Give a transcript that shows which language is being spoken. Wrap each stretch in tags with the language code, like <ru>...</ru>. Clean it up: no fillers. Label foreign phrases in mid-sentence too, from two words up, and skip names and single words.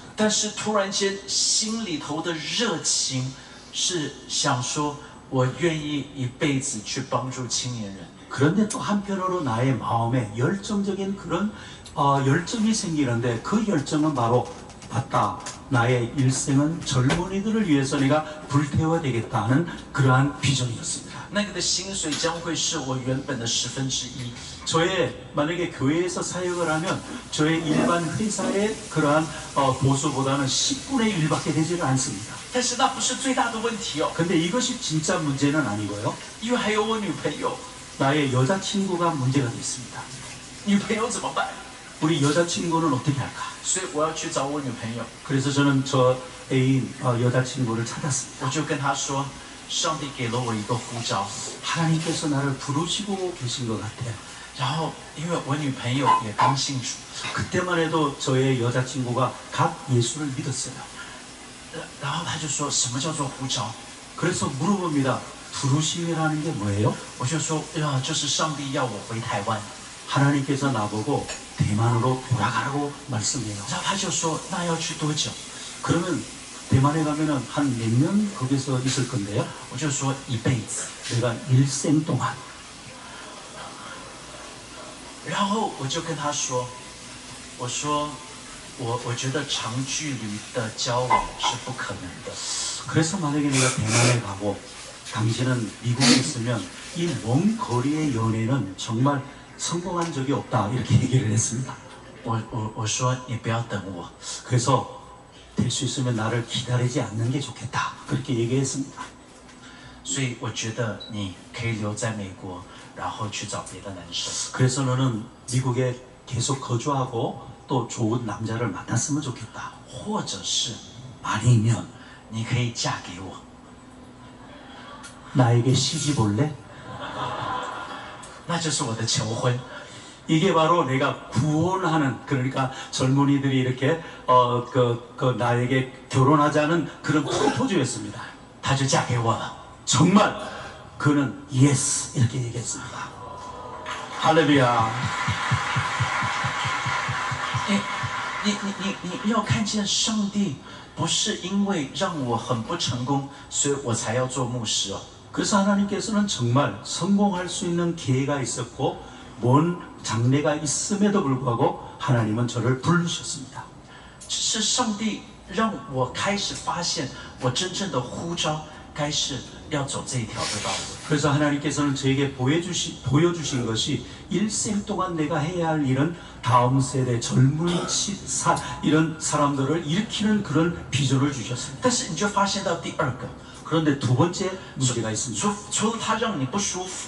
<zh>但是突然间，心里头的热情是想说，我愿意一辈子去帮助青年人。</zh> <ko>그런데 또 한편으로 나의 마음에 열정적인 그런 열정이 생기는데 그 열정은 바로 맞다. 나의 일생은 젊은이들을 위해서 내가 불태워야 되겠다는 그러한 비전이었습니다.</ko> <zh>那个的薪水将会是我原本的1/10。</zh> <ko>저의 만약에 교회에서 사역을 하면 저의 일반 회사의 그러한 보수보다는 10분의 1밖에 되지를 않습니다.</ko> <zh>但是那不是最大的问题哦，</zh> <ko>근데 이것이 진짜 문제는 아니고요.</ko> <zh>因为还有我女朋友，</zh> <ko>나의 여자친구가 문제가 됐습니다.</ko> <zh>女朋友怎么办？</zh> <ko>우리 여자친구는 어떻게 할까?</ko> <zh>所以我要去找我女朋友，</zh> <ko>그래서 저는 저 애인 여자친구를 찾았습니다.</ko> <zh>我就跟她说，上帝给了我一个呼召，</zh> <ko>하나님께서 나를 부르시고 계신 것 같아요.</ko> <zh>然后因为我女朋友也刚信主，</zh> <ko>그때만 해도 저의 여자친구가 갓 예수를 믿었어요.</ko> <zh>然后她就说什么叫做呼召？</zh> <ko>그래서 물어봅니다. 부르심이라는 게 뭐예요?</ko> <zh>我就说呀，就是上帝要我回台湾。</zh> <ko>하나님께서 나보고 대만으로 돌아가라고 말씀해요.</ko> <zh>然后她就说那要去多久？</zh> <ko>그러면 대만에 가면은 한 몇 년 거기서 있을 건데요.</ko> <zh>我就说一辈子。</zh> <ko>내가 일생 동안.</ko> <zh>然后我就跟她说，我说我觉得长距离的交往是不可能的。</zh> <ko>그래서 만약에 내가 대만에 가고 당신은 미국에 있으면 이 먼 거리의 연애는 정말 성공한 적이 없다. 이렇게 얘기를 했습니다.</ko> <zh>我说你不要等我，</zh> <ko>그래서 될 수 있으면 나를 기다리지 않는 게 좋겠다. 그렇게 얘기했습니다.</ko> <zh>所以我觉得你可以留在美国，然后去找别的男生。</zh> <ko>그래서 너는 미국에 계속 거주하고 또 좋은 남자를 만났으면 좋겠다.</ko> <zh>或者是</zh> <ko>아니면</ko> <zh>你可以嫁给我，</zh> <ko>나에게 시집 올래?</ko> <zh>那就是我的求婚。</zh> <ko>이게 바로 내가 구원하는, 그러니까 젊은이들이 이렇게 나에게 결혼하자는 그런 프로포즈였습니다.</ko> <zh>她就嫁给我了。</zh> <ko>정말 그는 예스 이렇게 얘기했습니다. 할렐루야.</ko> <zh>你要看见上帝不是因为让我很不成功，所以我才要做牧师哦。</zh> <ko>그래서 하나님께서는 정말 성공할 수 있는 기회가 있었고 먼 장래가 있음에도 불구하고 하나님은 저를 부르셨습니다.</ko> <zh>是上帝让我开始发现我真正的呼召该是要走这一条的道路。</zh> <ko>그래서 하나님께서는 저에게 보여주신 것이 일생 동안 내가 해야 할 일은 다음 세대 젊은 이런 사람들을 일으키는 그런 비전을 주셨습니다.</ko> <zh>但是你就发现到第二个，</zh> <ko>그런데 두 번째 문제가 있습니다.</ko> <zh>除了他让你不舒服，</zh>